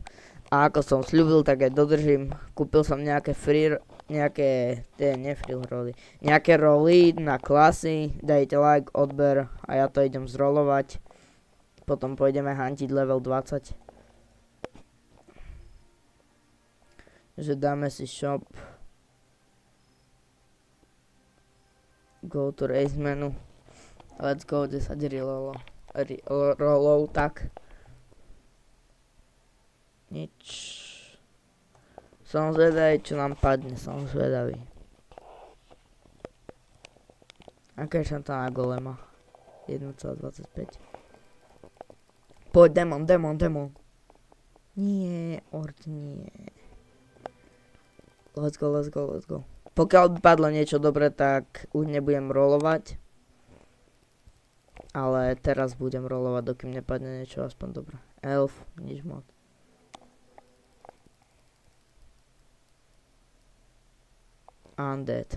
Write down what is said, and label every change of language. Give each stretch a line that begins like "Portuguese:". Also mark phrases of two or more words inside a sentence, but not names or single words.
Slovak: A ako som sľúbil, tak aj dodržím. Kúpil som nejaké nejaké roly na klasy. Dajte like, odber a ja to idem zrolovať. Potom pôjdeme hantiť level 20. Takže dáme si shop.
English: Go to race menu. Let's go,
Slovak: 10 rolov, tak. Nič. Som zvedavý, čo nám padne, som zvedavý. Aké je šanta na golema? 1,25. Poď, demon. Nie, ord nie.
English: Let's go.
Slovak: Pokiaľ by padlo niečo dobré, tak už nebudem rolovať. Ale teraz budem rolovať, dokým nepadne niečo aspoň dobré. Elf, nič moc. Undead.